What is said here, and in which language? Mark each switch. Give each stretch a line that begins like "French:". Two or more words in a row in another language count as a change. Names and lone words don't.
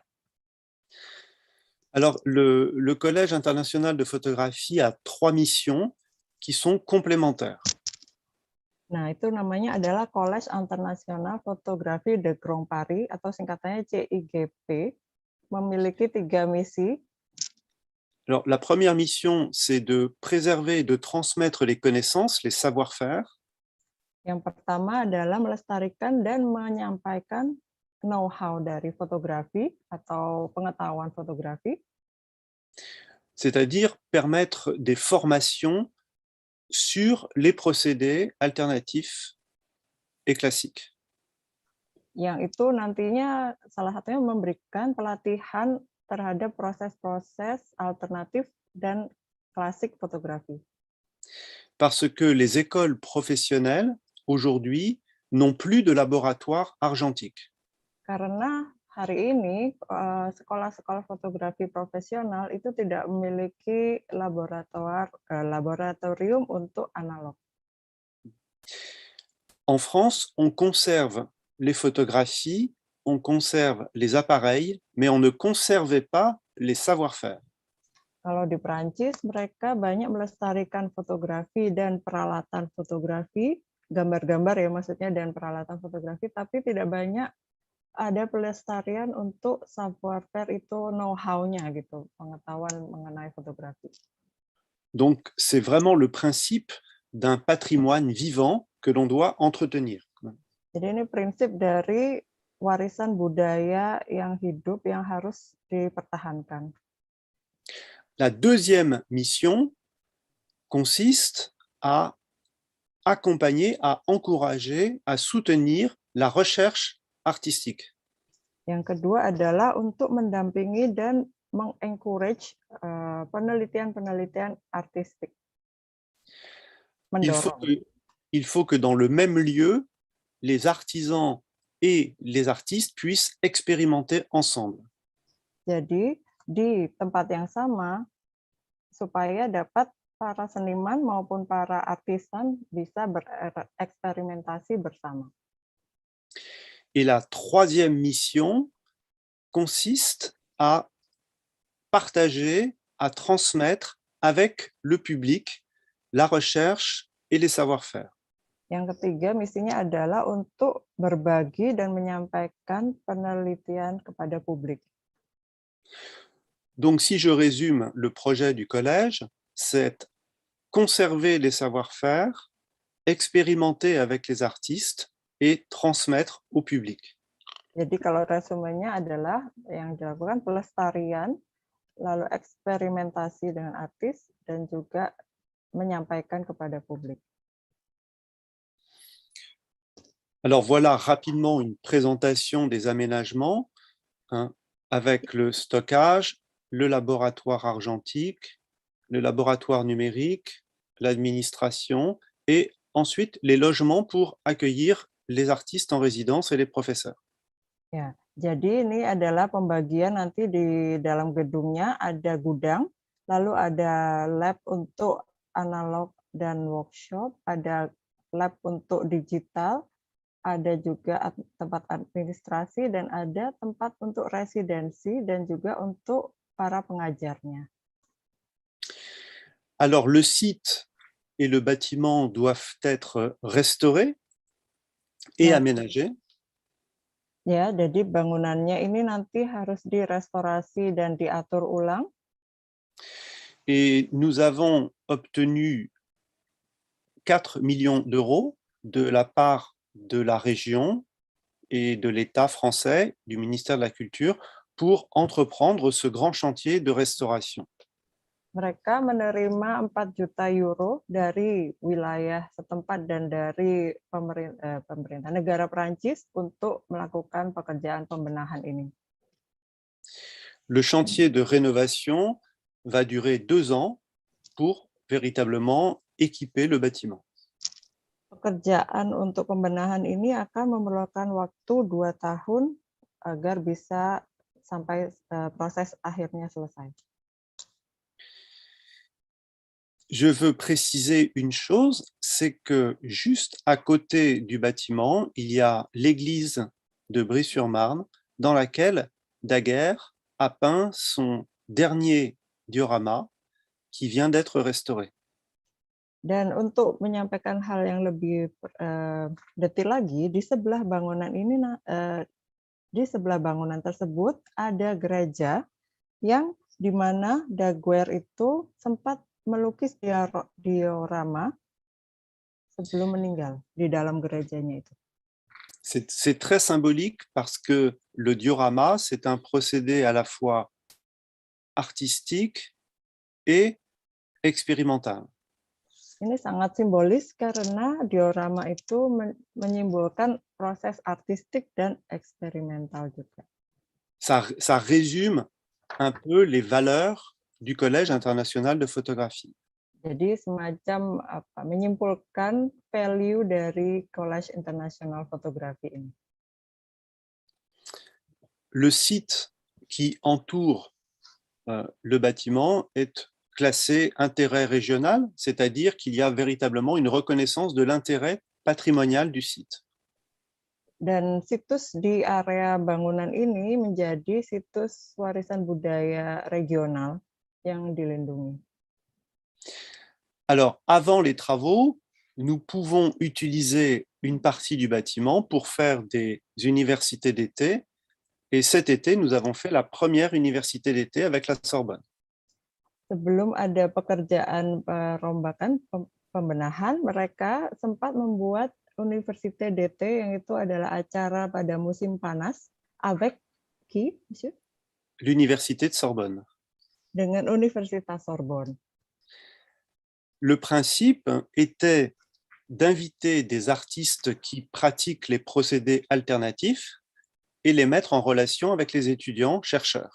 French: Alors, le Collège international de photographie a 3 missions qui sont complémentaires.
Indonesian: Nah, itu namanya adalah Collège International Photography de Grand Paris atau singkatannya CIGP, memiliki 3 misi.
French: Alors, la première mission, c'est de préserver et de transmettre les connaissances, les savoir-faire.
Indonesian: Yang pertama adalah melestarikan dan menyampaikan know-how dari fotografi atau pengetahuan fotografi,
French: C'est-à-dire permettre des formations sur les procédés alternatifs et classiques.
Indonesian: yang itu nantinya salah satunya memberikan pelatihan terhadap proses-proses alternatif dan klasik fotografi.
French: Parce que les écoles professionnelles, aujourd'hui, n'ont plus de laboratoire argentique.
Indonesian: Karena hari ini sekolah-sekolah fotografi profesional itu tidak memiliki laboratorium untuk analog.
French: En France, on conserve les photographies, on conserve les appareils, mais on ne conservait pas les savoir-faire.
Indonesian: Kalau di Prancis, mereka banyak melestarikan fotografi dan peralatan fotografi, gambar-gambar ya maksudnya, dan peralatan fotografi, tapi tidak banyak ada pelestarian untuk savoir-faire itu know-how-nya gitu, pengetahuan mengenai fotografi.
French: Donc, c'est vraiment le principe d'un patrimoine vivant que l'on doit entretenir.
Indonesian: Jadi ini prinsip dari warisan budaya yang hidup yang harus dipertahankan.
French: La deuxième mission consiste à accompagner, à encourager, à soutenir la recherche artistique.
Indonesian: Yang kedua adalah untuk mendampingi dan mengencourage penelitian-penelitian artistik.
French: Il faut que dans le même lieu, les artisans et les artistes puissent expérimenter ensemble.
Indonesian: Jadi di tempat yang sama supaya dapat para seniman maupun para artisan bisa bereksperimentasi bersama.
French: Et la troisième mission consiste à partager, à transmettre avec le public la recherche et les savoir-faire.
Indonesian: Yang ketiga, misinya adalah untuk berbagi dan menyampaikan penelitian kepada publik.
French: Donc, si je résume le projet du collège, c'est conserver les savoir-faire, expérimenter avec les artistes et transmettre au public.
Indonesian: Jadi kalau resumenya adalah yang dilakukan pelestarian, lalu eksperimentasi dengan artis, dan juga menyampaikan kepada publik.
French: Alors voilà rapidement une présentation des aménagements avec le stockage, le laboratoire argentique, le laboratoire numérique, l'administration et ensuite les logements pour accueillir les artistes en résidence et les professeurs.
Indonesian: Ya, jadi ini adalah pembagian nanti di dalam gedungnya ada gudang, lalu ada lab untuk analog dan workshop, ada lab untuk digital, ada juga tempat administrasi, dan ada tempat untuk residensi dan juga untuk para pengajarnya.
French: Alors le site et le bâtiment doivent être restaurés et aménagés.
Indonesian: Ya, jadi bangunannya ini nanti harus direstorasi dan diatur ulang.
French: Et nous avons obtenu 4 millions d'euros de la part de la région et de l'État français, du ministère de la Culture, pour entreprendre ce grand chantier de restauration.
Indonesian: Mereka menerima 4 juta euro dari wilayah setempat dan dari pemerintah negara Prancis untuk melakukan pekerjaan pembenahan ini.
French: Le chantier de rénovation va durer 2 ans pour véritablement équiper le bâtiment.
Indonesian: Pekerjaan untuk pembenahan ini akan memerlukan waktu 2 tahun agar bisa sampai proses akhirnya selesai.
French: Je veux préciser une chose, c'est que juste à côté du bâtiment, il y a l'église de Bry-sur-Marne dans laquelle Daguerre a peint son dernier diorama qui vient d'être restauré.
Indonesian: Dan untuk menyampaikan hal yang lebih detail lagi, di sebelah bangunan ini, di sebelah bangunan tersebut ada gereja yang di mana Daguerre itu sempat melukis diorama sebelum meninggal di dalam gerejanya itu.
French: C'est très symbolique parce que le diorama, c'est un procédé à la fois artistique et expérimental.
Indonesian: Ini sangat simbolis karena diorama itu menyimbolkan proses artistik dan eksperimental juga.
French: Ça résume un peu les valeurs du Collège international de photographie.
Indonesian: Jadi semacam menyimpulkan value dari Collège International Fotografi ini.
French: Le site qui entoure le bâtiment est classé intérêt régional, c'est-à-dire qu'il y a véritablement une reconnaissance de l'intérêt patrimonial du site.
Indonesian: Dan situs di area bangunan ini menjadi situs warisan budaya regional yang dilindungi.
French: Alors, avant les travaux, nous pouvons utiliser une partie du bâtiment pour faire des universités d'été. Et cet été, nous avons fait la première université d'été avec la Sorbonne.
Indonesian: Sebelum ada pekerjaan perombakan pembenahan, mereka sempat membuat
French: Université d'été
Indonesian: yang itu adalah acara pada musim panas
French: avec qui, monsieur? L'université de Sorbonne.
Indonesian: Dengan Universitas Sorbonne.
French: Le principe était d'inviter des artistes qui pratiquent les procédés alternatifs et les mettre en relation avec les étudiants chercheurs.